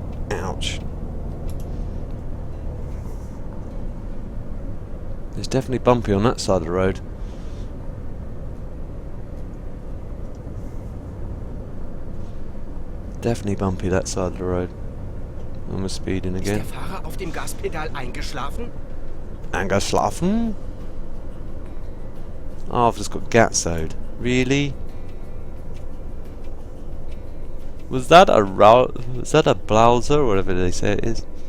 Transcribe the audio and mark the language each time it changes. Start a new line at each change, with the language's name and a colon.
English: Ouch. It's definitely bumpy on that side of the road. Definitely bumpy that side of the road. I'm speeding
German: Ist der
English: again.
German: Fahrer auf dem Gaspedal eingeschlafen? Eingeschlafen?
English: Oh, I've just got gatzowed. Really? Was that a Blauser or whatever they say it is?